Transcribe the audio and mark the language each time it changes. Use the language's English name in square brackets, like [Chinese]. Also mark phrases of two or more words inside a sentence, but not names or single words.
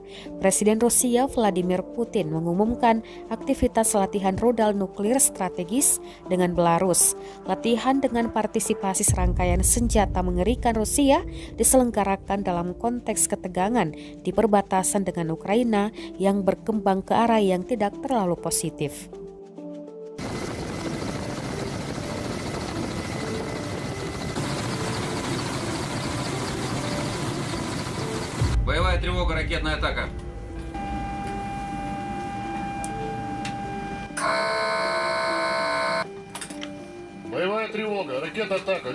[Indonesian] Presiden Rusia Vladimir Putin mengumumkan aktivitas latihan rudal nuklir strategis dengan Belarus. Latihan dengan partisipasi serangkaian senjata mengerikan Rusia diselenggarakan dalam konteks ketegangan di perbatasan dengan Ukraina yang berkembang ke arah yang tidak terlalu positif. [Russian] Боевая тревога, ракетная атака. Боевая тревога, ракетная атака.